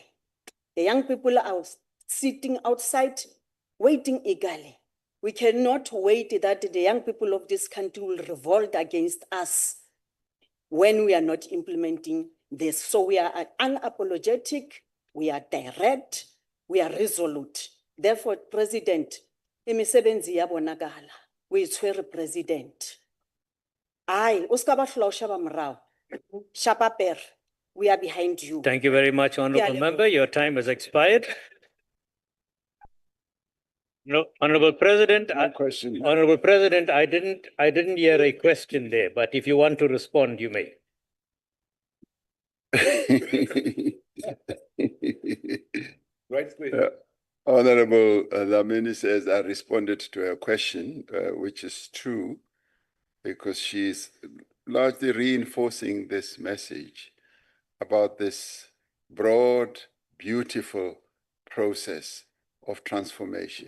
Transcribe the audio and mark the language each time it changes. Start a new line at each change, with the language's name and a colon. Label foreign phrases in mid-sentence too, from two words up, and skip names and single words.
English: The young people are sitting outside, waiting eagerly. We cannot wait that the young people of this country will revolt against us when we are not implementing this. So we are unapologetic, we are direct, we are resolute. Therefore, President,
Zulu: imisebenzi iyabonakala, uyithwere President.
Southern Sotho: Aye, uska ba hlola o sheba morao. Shapa pere,
English: we are behind you. Thank you very much, Honorable Yeah, Member. Your time has expired. No, Honorable President. No question. Honorable President, I didn't hear a question there, but if you want to respond, you may. Right, Honorable Lamini says I responded to her question, which is true, because she's largely reinforcing this message about this broad, beautiful process of transformation.